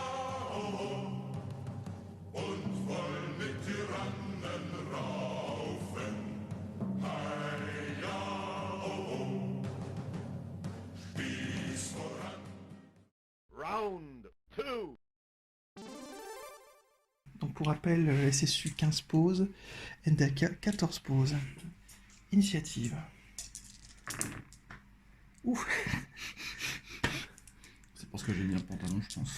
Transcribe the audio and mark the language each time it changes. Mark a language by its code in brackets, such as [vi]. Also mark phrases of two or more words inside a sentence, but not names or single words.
[de] oh, oh, und wollen mit Tyrannen raufen, heia, oh, oh, Spieß voran. [en] Round 2. [fr] Donc pour rappel, SSU 15 pauses, NDK 14 pauses. Initiative. Ouf. C'est parce que j'ai mis un pantalon, je pense.